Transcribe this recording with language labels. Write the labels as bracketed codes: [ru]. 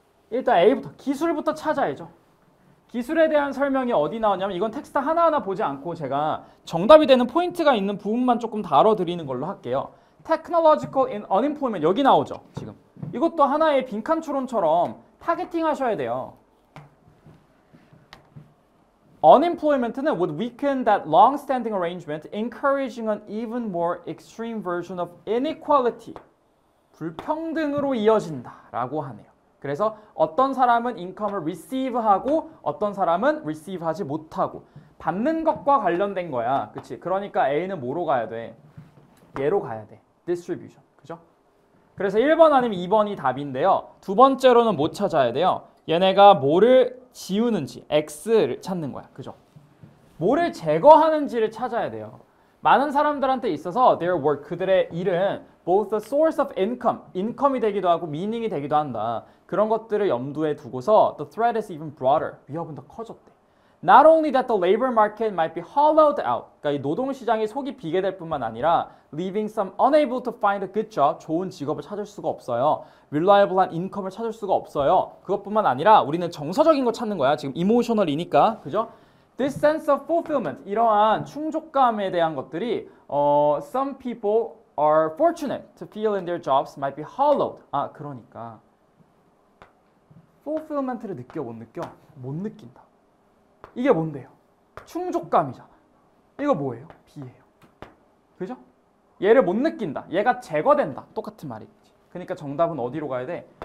[ko] 일단 A부터, 기술부터 찾아야죠. 기술에 대한 설명이 어디 나오냐면 이건 텍스트 하나하나 보지 않고 제가 정답이 되는 포인트가 있는 부분만 조금 다뤄드리는 걸로 할게요. [en] Technological unemployment [ko] 여기 나오죠. 지금 이것도 하나의 빈칸 추론처럼 타겟팅 하셔야 돼요. [en] Unemployment는 would weaken that long-standing arrangement, encouraging an even more extreme version of inequality. [ko] 불평등으로 이어진다라고 하네요. 그래서 어떤 사람은 인컴을 receive하고 어떤 사람은 receive하지 못하고 받는 것과 관련된 거야. 그치? 그러니까 A는 뭐로 가야 돼? 얘로 가야 돼. distribution. 그죠? 그래서 1번 아니면 2번이 답인데요. 두 번째로는 뭐 찾아야 돼요? 얘네가 뭐를 지우는지 X를 찾는 거야. 그죠? 뭐를 제거하는지를 찾아야 돼요. 많은 사람들한테 있어서 [en] their work, [ko] 그들의 일은 [en] both a source of income, [ko] 인컴이 되기도 하고 meaning이 되기도 한다. 그런 것들을 염두에 두고서 [en] the threat is even broader, [ko] 위협은 더 커졌대. [en] Not only that the labor market might be hollowed out, [ko] 그러니까 이 노동시장이 속이 비게 될 뿐만 아니라 [en] leaving some unable to find a good job, [ko] 좋은 직업을 찾을 수가 없어요. reliable한 인컴을 찾을 수가 없어요. 그것뿐만 아니라 우리는 정서적인 거 찾는 거야. 지금 emotional이니까, 그죠? [en] This sense of fulfillment, [ko] 이러한 충족감에 대한 것들이 [en] some people are fortunate to feel in their jobs might be hollowed. [ko] 아, 그러니까 fulfillment를 느껴 못 느껴? 못 느낀다. 이게 뭔데요? 충족감이잖아. 이거 뭐예요? 비예요. 그죠? 얘를 못 느낀다. 얘가 제거된다. 똑같은 말이겠지. 그러니까 정답은 어디로 가야 돼?